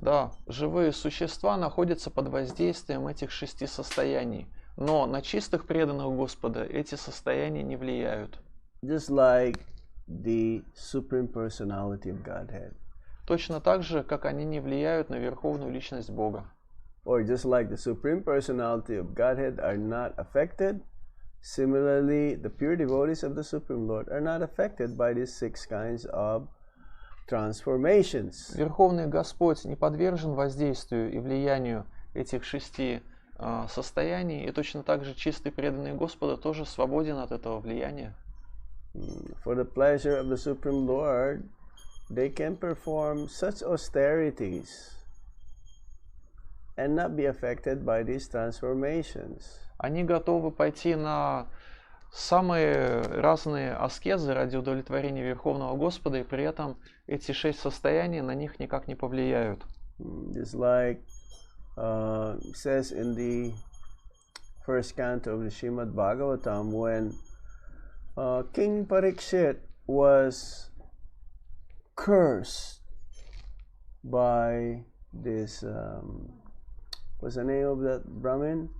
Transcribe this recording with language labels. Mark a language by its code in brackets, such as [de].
[ru] Да, живые существа находятся под воздействием этих 6 состояний, но на чистых преданных Господа эти состояния не влияют. [en] Just like the Supreme Personality of Godhead. [ru] Точно так же, как они не влияют на Верховную Личность Бога. [en] Or just like the Supreme Personality of Godhead are not affected, similarly, the pure devotees of the Supreme Lord are not affected by these 6 kinds of transformations. [ru] Верховный Господь не подвержен воздействию и влиянию этих 6 состояний, и точно так же чистый преданный Господа тоже свободен от этого влияния. [en] For the pleasure of the Supreme Lord, they can perform such austerities and not be affected by these transformations. [ru] Они готовы пойти на самые разные аскезы ради удовлетворения Верховного Господа, и при этом эти 6 состояний на них никак не повлияют. [en] Just like says in the first canto of the Srimad Bhagavatam, when King Parikshit was cursed by this, what's the name of that Brahmin?